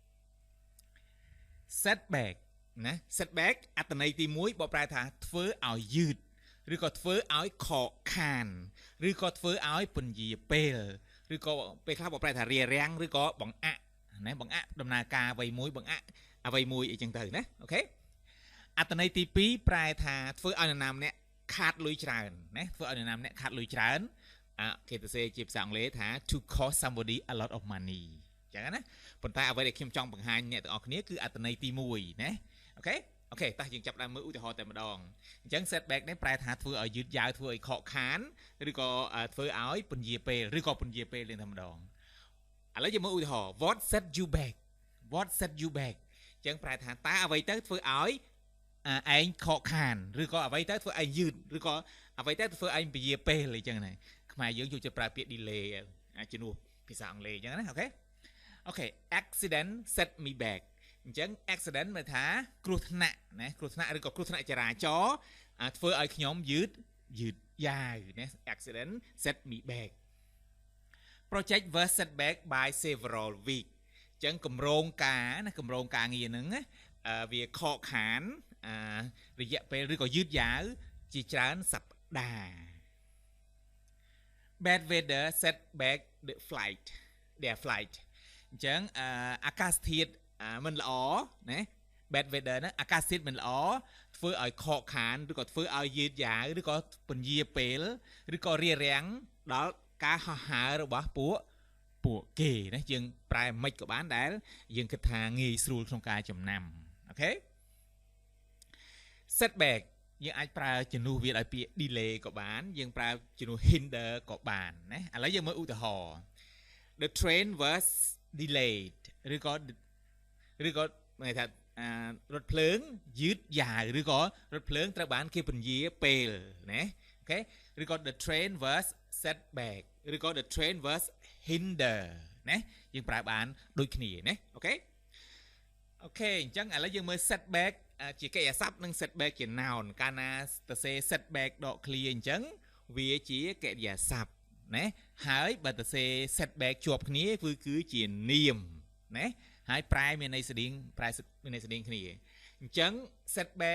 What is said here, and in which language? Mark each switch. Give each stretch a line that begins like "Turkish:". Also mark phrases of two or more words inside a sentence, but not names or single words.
Khmer: setback ណា setback អត្ថន័យទី1បកប្រែថាធ្វើឲ្យយឺតឬក៏ធ្វើឲ្យខកខានឬក៏ធ្វើឲ្យពន្យាពេលឬក៏ពេលខ្លះបកប្រែថារារាំងឬក៏បង្អាក់ណាបង្អាក់ដំណើរការអ្វីមួយបង្អាក់អ្វីមួយអីចឹងទៅណាអូខេអត្ថន័យទី2ប្រែថា ធ្វើឲ្យនរណាម្នាក់ខាតលុយច្រើនណាធ្វើឲ្យនរណាម្នាក់ខាតលុយច្រើនគេទៅសេជាភាសាអង់គ្លេសថា
English: to cost somebody a lot of money
Khmer: ចឹងណាប៉ុន្តែអ្វីដែលខ្ញុំចង់បង្ហាញអ្នកទាំងអស់គ្នាគឺអត្ថន័យទី1ណាអូខេតោះយើងចាប់ដើមមើលឧទាហ រណ៍តែម្ដងអញ្ចឹង setback នេះប្រែថាធ្វើឲ្យយឺតយ៉ាវធ្វើឲ្យខកខានឬក៏ធ្វើឲ្យពន្យាពេលឬក៏ពន្យាពេលលេងតែម្ដងឥឡូវយើងមើលឧទាហរណ៍
English: what set you
Khmer: back អញ្ចឹងប្រែថាតើអ្វីទៅធ្វើឲ្យឯងខកខានឬក៏អ្វីទៅធ្វើឯងយឺតឬក៏អ្វីទៅធ្វើឯងពន្យាពេលអី ចឹងណាខ្មែរយើងយកទៅប្រើពាក្យ delay ជំនួសភាសាអង់គ្លេសអញ្ចឹងណាអូខេ
English: accident set me back
Khmer: អញ្ចឹង accident មានថាគ្រោះថ្នាក់ណាគ្រោះថ្នាក់ឬក៏គ្រោះថ្នាក់ចរាចរណ៍ធ្វើឲ្យខ្ញុំយឺតយ៉ាវណា
English: accident set me back project was set back by several week
Khmer: អញ្ចឹងកម្រងការងារហ្នឹងវាខកខានរយៈពេលឬក៏យឺតយ៉ាវជាច្រើនសប្តាហ៍
English: bad weather set back their flight
Khmer: អញ្ចឹងអាកាសធាតុមិនល្អណា
English: bad weather
Khmer: ណាអាកាសធាតុមិនល្អធ្វើឲ្យខកខានឬក៏ធ្វើឲ្យយឺតយ៉ាវឬក៏ពន្យាពេលឬក៏រារាំងដល់ការហោះហើររបស់ពួកគេណាយើងប្រែមិនក៏បានដែលយើងគិតថាងាយស្រួលក្នុងការចំណាំអូខេ setback យើង អាចប្រើជំនួសវាដោយពាក្យ delay ក៏បានយើងប្រើជំនួស hinder ក៏បានណាឥឡូវយើងមើលឧទាហរណ៍
English: the train was delayed
Khmer: ឬក៏មានថារថភ្លើងយឺតយ៉ាវឬក៏រថភ្លើងត្រូវបានគេពន្យាពេលណាអូខេឬក៏
English: the train was set back
Khmer: ឬក៏
English: the train was hinder
Khmer: ណាយើងប្រើបានដូចគ្នាណាអូខេអញ្ចឹងឥឡូវយើងមើល setback ជាកិរិយាសព្ទនិង setback ជា noun កាលណាទៅសេ setback ដក clear អញ្ចឹងវាជាកិរិយាសព្ទណាហើយបើទៅសេ setback ជាប់គ្នាគឺជានាមណាហើយប្រែមានន័យស្តៀងគ្នាអញ្ចឹង setback